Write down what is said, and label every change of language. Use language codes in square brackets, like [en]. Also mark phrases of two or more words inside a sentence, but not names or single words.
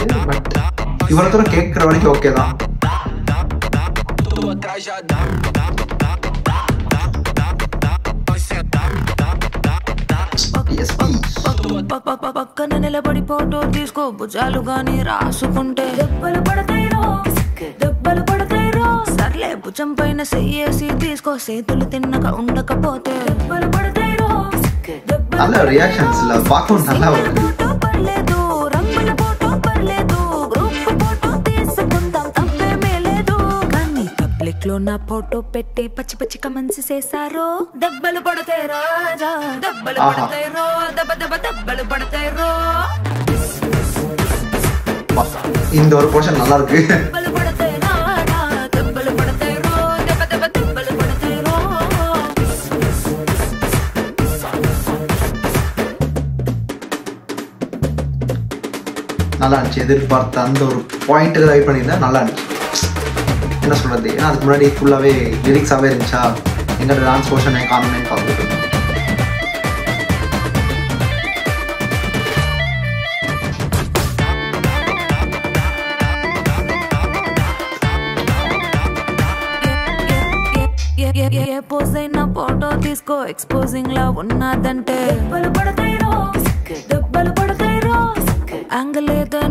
[ta] பட் இவ்வளோ தூரம் கேட்குற வரைக்கும் ஓகே தான். [te] పక్కన నిలబడి ఫోటో తీసుకో భుజాలు గాని రాసుకుంటే దెబ్బలు పడతాయిరో దెబ్బలు పడతాయిరో సర్లే భుజం పైన చెయ్యేసి తీసుకో చేతులు తిన్నక ఉండకపోతే దెబ్బలు పడతాయిరో [ta] நல்ல ரியாக்ஷன்ஸ் இல்ல பாக்கும் நல்லா இருக்கு. [te] పర్లేదు రంగుల ఫోటో పర్లేదు గ్రూప్ ఫోటో తీసుకుందాం తప్పేమీ లేదు కానీ పబ్లిక్ లో నా ఫోటో పెట్టి పచ్చి పచ్చి కమెంట్స్ చేశారో దెబ్బలు పడతాయి రాజా దెబ్బలు పడతాయి రో దెబ్బ దెబ్బ దెబ్బలు పడతాయి రో [ta] இந்த ஒரு போர்ஷன் நல்லா இருக்கு. [te] దెబ్బలు పడతాయి రాజా దెబ్బలు పడతాయి రో దెబ్బ దెబ్బ దెబ్బలు పడతాయి రో [ta] நல்லா இருந்துச்சு. எதிர்பார்த்த அந்த ஒரு பாயிண்ட்டு ரைட் பண்ணியிருந்தேன், நல்லா இருந்துச்சு. என்ன சொல்கிறது, ஏன்னா அதுக்கு முன்னாடி ஃபுல்லாகவே லிரிக்ஸாகவே இருந்துச்சா, எங்களோட டான்ஸ் போர்ஷனை காமினேன்னு பார்த்துட்டு [te] ఏ పోజైనా ఫోటో తీసుకో ఎక్స్పోజింగ్ లా ఉన్నదంటే దెబ్బలు పడతాయిరో దెబ్బలు పడతాయిరో యాంగిల్ ఏదైనా